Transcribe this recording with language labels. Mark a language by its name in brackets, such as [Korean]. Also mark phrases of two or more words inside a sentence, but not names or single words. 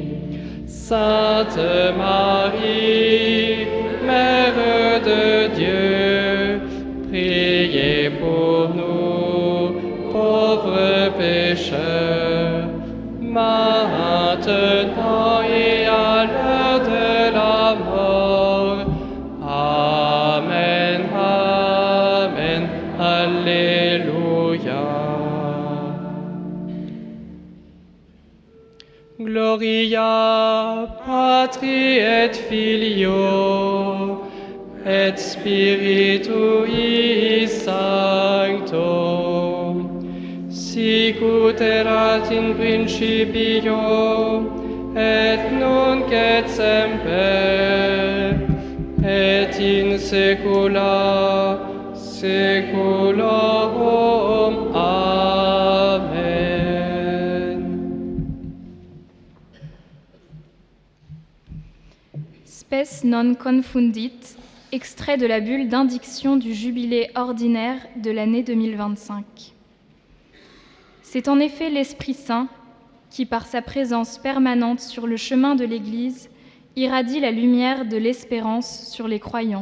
[French] Sainte Marie, Mère de Dieu, priez pour nous, pauvres pécheurs, maintenant et à l'heure de la mort. [Latin] Amen, Amen, Alléluia. Gloria Patri et Filio et Spiritui Sancto, sic ut erat in principio, et nunc et semper, et in saecula saeculorum. Amen. Spes non confundit, [French] extrait de la bulle d'indiction du jubilé ordinaire de l'année 2025. C'est en effet l'Esprit Saint qui, par sa présence permanente sur le chemin de l'Église, irradie la lumière de l'espérance sur les croyants.